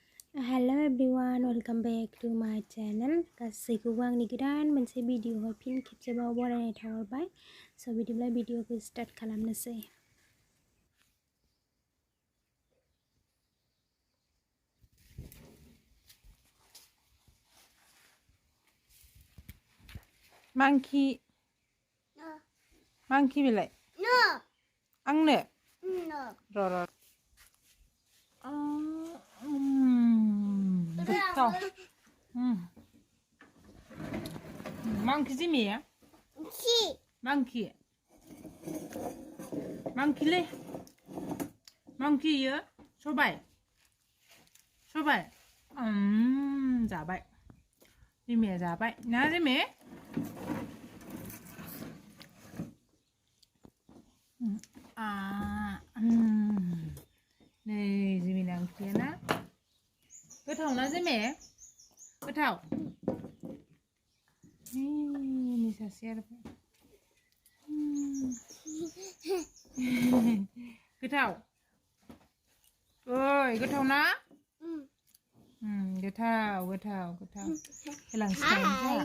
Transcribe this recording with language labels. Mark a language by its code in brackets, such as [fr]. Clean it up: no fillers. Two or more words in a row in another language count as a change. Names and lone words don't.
[en] Hello everyone, welcome back to my channel. [brx] गासैखौबो आंनि गोदान मोनसे भिडिअआव फिन खेबसेबाव बरायनाय थाहरबाय। स' बिदिब्ला भिडिअखौ स्टार्ट खालामनोसै। Monkey. No. Monkey बिलाइ. No. आंनो. No. र'. गोथाव. Monkey जि मिया? Si. Monkey. Monkey ले. Monkey यो सबाय. सबाय. जाबाय. जिमिया जाबाय. ना जिमि? नै जिमिना ओंख्रिया ना गोथाव ना जिमि गोथाव नि सासे आरो गोथाव ओइ गोथाव ना गोथाव हेलांसिगोन